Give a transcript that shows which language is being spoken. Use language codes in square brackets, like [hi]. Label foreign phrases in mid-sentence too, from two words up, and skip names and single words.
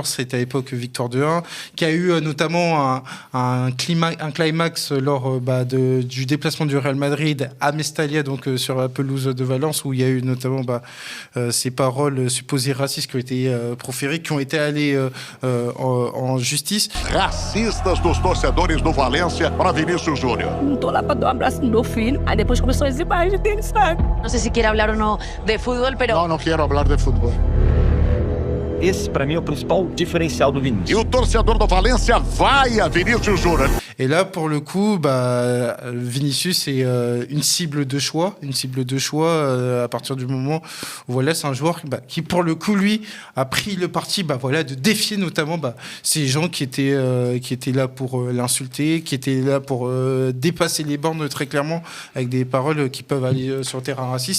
[fr] C'était à l'époque victoire de 1, qui a eu notamment un climax lors du déplacement du Real Madrid à Mestalla, donc sur la pelouse de Valence, où il y a eu notamment ces paroles supposées racistes qui ont été proférées, qui ont été allées en justice. [pt] Racistas dos torcedores do Valência para Vinícius Júnior. Não tô lá para dar um abraço no meu filho. Aí depois começou as imagens dele, sabe? [es] No sé si quiere hablar o no de fútbol, pero... [pt] Não quero falar de futebol. Esse, para mim, é o principal diferencial do Vinícius. E o torcedor do Valência vai a Vinícius Júnior. [fr] Et là, pour le coup, Vinicius est une cible de choix, à partir du moment où c'est un joueur qui, pour le coup, lui, a pris le parti de défier notamment ces gens qui étaient là pour l'insulter, qui étaient là pour dépasser les bornes très clairement, avec des paroles qui peuvent aller sur le terrain raciste.